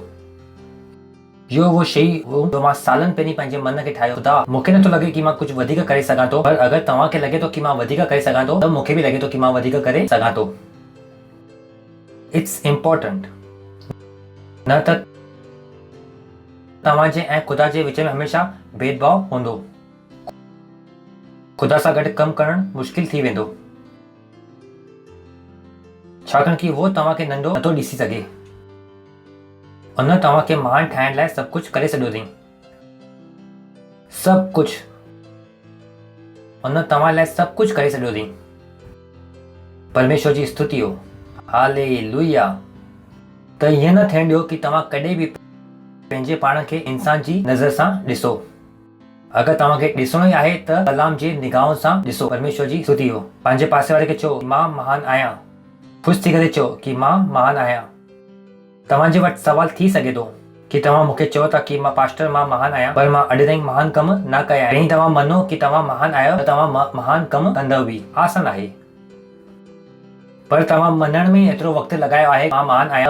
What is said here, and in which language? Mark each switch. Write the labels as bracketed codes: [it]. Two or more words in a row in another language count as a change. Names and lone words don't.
[sd] इहो उहो शइ जो मां सालनि पहिरीं पंहिंजे मन खे ठाहियो। ख़ुदा मूंखे नथो लॻे कि मां कुझु वधीक करे सघां थो, पर अगरि तव्हांखे लॻे थो कि मां वधीक करे सघां थो त मूंखे बि लॻे थो कि मां वधीक करे सघां थो। [en] it's important [sd] न त तव्हांजे ऐं ख़ुदा जे विच में हमेशा भेदभाव हूंदो। ख़ुदा सां गॾु कमु करणु मुश्किल थी वेंदो छाकाणि कि उहो तव्हांखे नंढो नथो ॾिसी सघे। उन तव्हांखे महान ठाहिण लाइ सभु कुझु करे छॾियो अथई। सभु कुझु उन तव्हां लाइ सभु कुझु करे छॾियो अथई। परमेश्वर जी स्तुति हो। हालेलुया। त ईअं न थियण ॾियो कि तव्हां कॾहिं बि पंहिंजे पाण खे इंसान जी नज़र सां ॾिसो। अगरि तव्हांखे ॾिसणो ई आहे त कलाम जे निगाहों सां ॾिसो। परमेश्वर जी स्तुति हो। पंहिंजे पासे वारे खे चओ मां महान आहियां। ख़ुशि थी करे चओ कि मां महान आहियां। तव्हांजे वटि सवाल थी सघे थो कि तव्हां मूंखे चओ था कि मां पास्टर मां महान आहियां पर मां अॼु ताईं महान कम न कया आहिनि। ऐं तव्हां मञो कि तव्हां महान आहियो त तव्हां महान कम कंदव बि। आसान आहे पर तव्हां मञण में एतिरो वक़्तु लॻायो आहे मां महान आहियां।